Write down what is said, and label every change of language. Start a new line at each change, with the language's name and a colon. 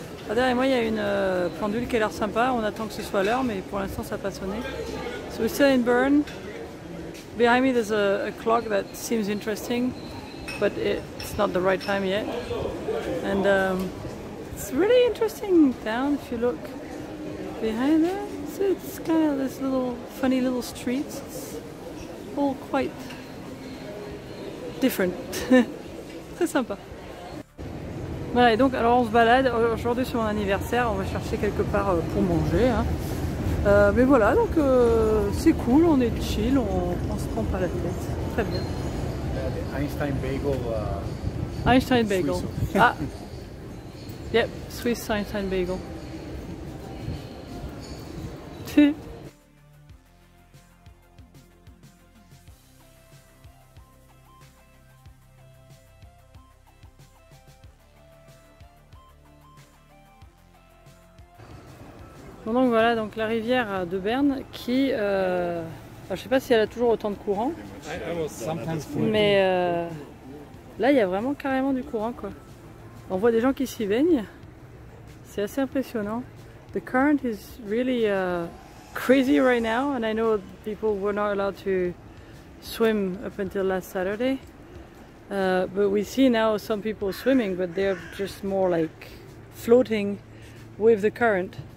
French: Ah, derrière moi, il y a une pendule qui a l'air sympa. On attend que ce soit l'heure, mais pour l'instant, ça n'a pas sonné.
English: So we're still in Bern. Behind me, there's a clock that seems interesting, but it's not the right time yet. And it's really interesting town if you look behind there. It's kind of this little funny little streets. It's all quite different.
French: Très sympa. Voilà, et donc alors on se balade. Aujourd'hui c'est mon anniversaire, on va chercher quelque part pour manger. Hein. Mais voilà, donc c'est cool, on est chill, on se prend pas la tête. Très bien.
English: Einstein Bagel. Einstein Bagel. Ah. Yep, Swiss Einstein Bagel.
French: Bon, donc voilà, donc la rivière de Berne qui, je sais pas si elle a toujours autant de courant, mais là il y a vraiment carrément du courant quoi. On voit des gens qui s'y baignent, c'est assez impressionnant.
English: The current is really crazy right now, and I know people were not allowed to swim up until last Saturday. But we see now some people swimming, but they're just more like floating with the current.